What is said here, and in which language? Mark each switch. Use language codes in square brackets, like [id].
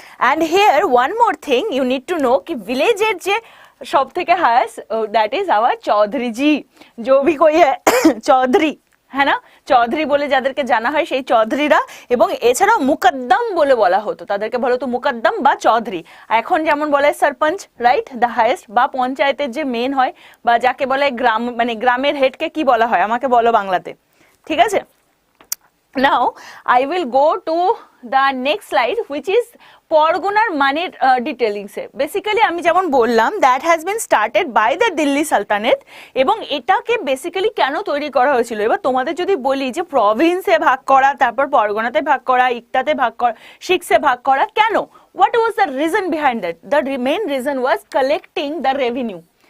[en] and here one more thing you need to know [bn] कि ভিলেজের যে সব থেকে highest that is our Chowdhury জি, [hi] जो भी कोई है [bn] চৌধুরী, হ্যাঁ না, চৌধুরী বলে যাদেরকে জানা হয় সেই চৌধুরীরা। এবং এছাড়াও মুকদ্দম বলে বলা হতো তাদেরকে, বলা হতো মুকদ্দম বা চৌধুরী। এখন যেমন বলে সরপঞ্চ, রাইট, দ্য হাইয়েস্ট, বা পঞ্চায়েতের যে মেন হয় বা যাকে বলে গ্রাম মানে গ্রামের হেডকে কি বলা হয় আমাকে বলো বাংলাতে, ঠিক আছে? [en] Now I will go to the next slide which is [bn] পরগনার মানের ডিটেলিংসে। বেসিক্যালি আমি যেমন বললাম [en] that has been started by the Delhi sultanate, [bn] এবং এটাকে বেসিক্যালি কেন তৈরি করা হয়েছিল। এবার তোমাদের যদি বলি যে প্রভিন্সে ভাগ করা, তারপর পরগনাতে ভাগ করা, ইকটাতে ভাগ করা, শিক্সে ভাগ করা, কেন? [en] What was the reason behind that? The main reason was collecting the revenue.